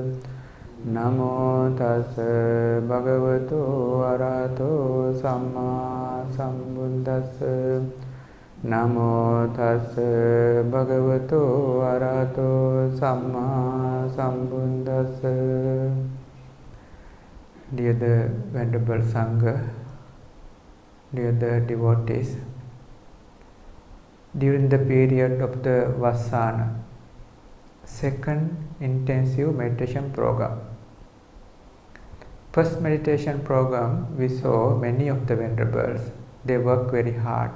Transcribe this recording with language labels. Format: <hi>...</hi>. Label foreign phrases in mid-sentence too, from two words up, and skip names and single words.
<pi>Namo tassa bhagavato arahato samma sambuddhassa. Namo tassa bhagavato arahato samma sambuddhassa.</pi> <en>Dear the Venerable Sangha, dear the devotees, during the period of the Vassana, second intensive meditation program. First meditation program, we saw many of the Venerables, they work very hard.</en>